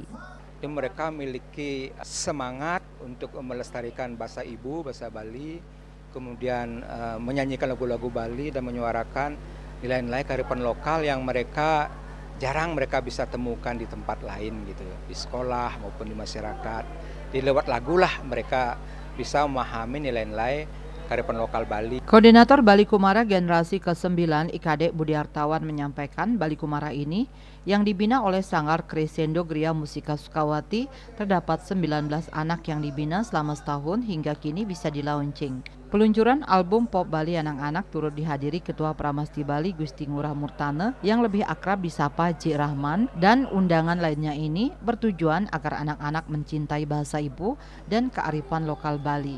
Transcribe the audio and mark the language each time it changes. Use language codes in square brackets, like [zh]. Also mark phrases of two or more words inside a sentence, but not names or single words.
[id] Mereka memiliki semangat untuk melestarikan bahasa ibu, bahasa Bali, kemudian menyanyikan lagu-lagu Bali dan menyuarakan nilai-nilai kearifan lokal yang jarang mereka bisa temukan di tempat lain gitu, di sekolah maupun di masyarakat. Di lewat lagu lah mereka bisa memahami nilai-nilai kearifan lokal Bali. Koordinator Bali Kumara Generasi ke-9 IKD Budi Hartawan menyampaikan Bali Kumara ini yang dibina oleh Sanggar Crescendo Gria Musika Sukawati terdapat 19 anak yang dibina selama setahun hingga kini bisa di-launching. Peluncuran album Pop Bali Anak-anak turut dihadiri Ketua Pramasti Bali Gusti Ngurah Murtane yang lebih akrab disapa Cik Rahman, dan undangan lainnya ini bertujuan agar anak-anak mencintai bahasa ibu dan kearifan lokal Bali.